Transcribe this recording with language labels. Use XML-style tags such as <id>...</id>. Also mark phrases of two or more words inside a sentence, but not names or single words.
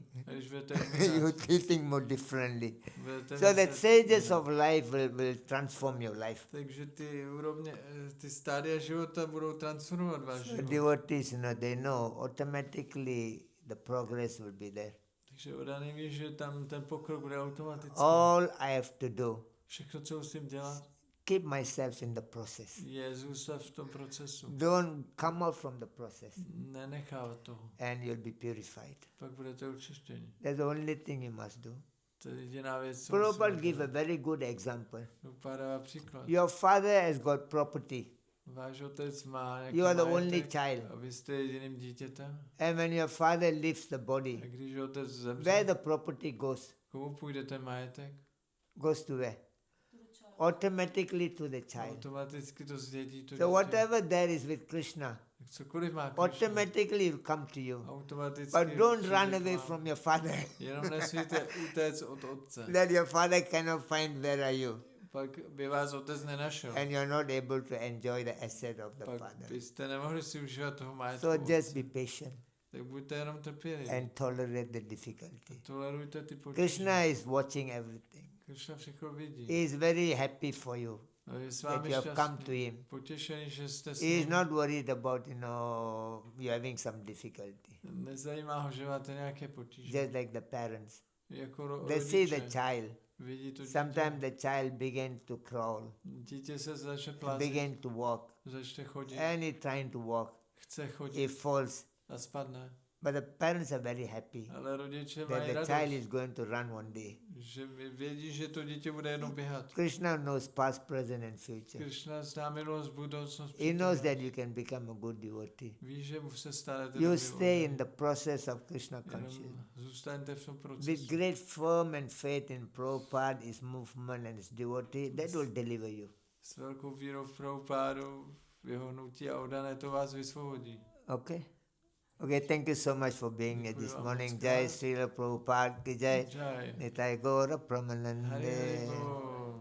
<cs>A když budete</cs> <en>you</en> <cs>umírat,</cs> <en>think more differently.</en> <cs>budete</cs> <en>So the</en> <cs>myslet</cs> <en>stages</en> <cs>jinak.</cs> <en>of life will transform your life.</en> <cs>Takže ty úrovně, ty stádia života budou transformovat váš</cs> <en>So</en> <cs>život.</cs> <en>devotees, they know automatically the progress will be there.</en> <cs>Takže odaný ví, že tam ten pokrok bude automatický.</cs> <en>All I have to do,</en> <cs>Všechno, co musím dělat,</cs> <en>keep myself in the process.</en> <cs>je zůstat v tom procesu.</cs> <en>Don't come out from the process</en> <cs>Nenechávat toho.</cs> <en>and you'll be purified.</en> <cs>Pak budete očištěni.</cs> <en>That's the only thing you must do.</en> <cs>To je jediná věc, co Prabhupada musíme</cs> <en>give a</en> <cs>dělat.</cs> <en>very good example.</en> <cs>Prabhupada dává příklad.</cs> <en>Your father has got property.</en> <cs>Váš otec má nějaký</cs> <en>You are the only</en> <cs>majetek</cs> <en>child.</en> <cs>a vy jste jediným dítětem.</cs> <en>And when your father leaves the</en> <cs>A</cs> <en>body,</en> <cs>když otec</cs> <en>where</en> <cs>zemře,</cs> <en>the property goes?</en> <cs>komu půjde ten majetek?</cs> <en>Goes to where? Automatically to the child.</en> <cs>Automaticky to zdědí to</cs> <en>So</en> <cs>dítě.</cs> <en>whatever there is with Krishna,</en> <cs>Tak cokoliv má Krishna,</cs> <en>automatically will come to you.</en> <cs>automaticky</cs> <en>But don't</en> <cs>přijde</cs> <en>run</en> <cs>k</cs> <en>away</en> <cs>vám.</cs> <en>from your father.</en> <cs>Jenom nesmíte utéct od otce.</cs> <en>That your father cannot find where are you.</en> <cs>Pak by vás otec nenašel.</cs> <en>And you're not able to enjoy the asset of the</en> <cs>Pak</cs> <en>father.</en> <cs>byste nemohli si užívat toho majetku.</cs> <en>So just be patient</en> <cs>Tak buďte jenom trpěliví.</cs> <en>and tolerate the difficulty.</en> <cs>Tolerujte ty potíže.</cs> <en>Krishna is watching everything.</en> <cs>Krishna všechno vidí.</cs> <en>He is very happy for you</en> <cs>A je s</cs> <en>that</en> <cs>vámi</cs> <en>you have come to</en> <cs>šťastný.</cs> <en>him.</en> <cs>Potěšený, že jste s</cs> <en>He is</en> <cs>ním.</cs> <en>not worried about, you having some difficulty.</en> <cs>Nezajímá ho, že máte nějaké potíže.</cs> <en>Just like the parents.</en> <cs>Jako</cs> <en>They see the</en> <cs>rodiče.</cs> <en>child.</en> <cs>Vidí to dítě.</cs> <en>Sometimes the child begin to crawl,</en> <cs>Dítě se začne plázit,</cs> <en>begin to walk,</en> <cs>začne chodit,</cs> <en>and he trying to walk.</en> <cs>chce chodit</cs> <en>He falls.</en> <cs>a spadne.</cs> <en>But the parents are very happy</en> <cs>Ale rodiče</cs> <en>that</en> <cs>mají</cs> <en>the child</en> <cs>radost,</cs> <en>is going to run one day.</en> <cs>že vědí, že to dítě bude jenom běhat.</cs> <en>Krishna knows past, present, and future.</en> <cs>Krishna zná minulost, budoucnost,</cs> <en>He knows</en> <cs>přítomnost.</cs> <en>that you can become a good devotee.</en> <cs>Ví, že mu se stanete</cs> <en>You</en> <cs>dobrým</cs> <en>stay in</en> <cs>obdobím.</cs> <en>the process of Krishna</en> <cs>Jenom</cs> <en>consciousness.</en> <cs>zůstaňte v tom</cs> <en>With</en> <cs>procesu.</cs> <en>great firm and faith in Prabhupada, his movement, and his devotee, that will deliver you.</en> <cs>S velkou vírou v Prabhupádu, v jeho hnutí a oddané to vás vysvobodí.</cs> <en>Okay? Okay, thank you so much for being here</en> <cs>Děkuji</cs> <en>this</en> <cs>vám</cs> <en>morning.</en> <cs>moc</cs> <hi>Jai</hi> <cs>krát.</cs> <hi>Srila Prabhupada ki jai. Jai.</hi> <bn>Nitai Gaura Hari Pramanande. Bol.</bn>